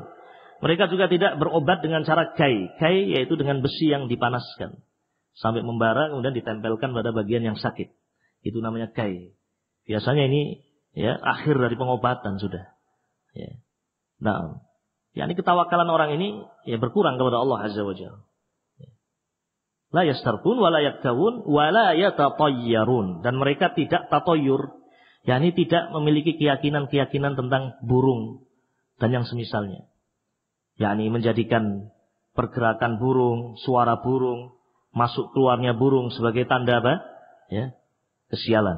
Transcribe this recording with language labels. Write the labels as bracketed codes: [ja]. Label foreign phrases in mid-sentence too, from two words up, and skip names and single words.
[id] Mereka juga tidak berobat dengan cara kai. Kai yaitu dengan besi yang dipanaskan sampai membara kemudian ditempelkan pada bagian yang sakit. Itu namanya kai. Biasanya ini ya akhir dari pengobatan sudah. Ya. Nah, yakni ketawakalan orang ini ya berkurang kepada Allah [ar] عز وجل. لا يسترقون ولا يكتوون ولا يتطيرون, [id] dan mereka tidak tatoyur, yakni tidak memiliki keyakinan-keyakinan tentang burung dan yang semisalnya. Yakni menjadikan pergerakan burung, suara burung, masuk keluarnya burung sebagai tanda apa? Ya, kesialan.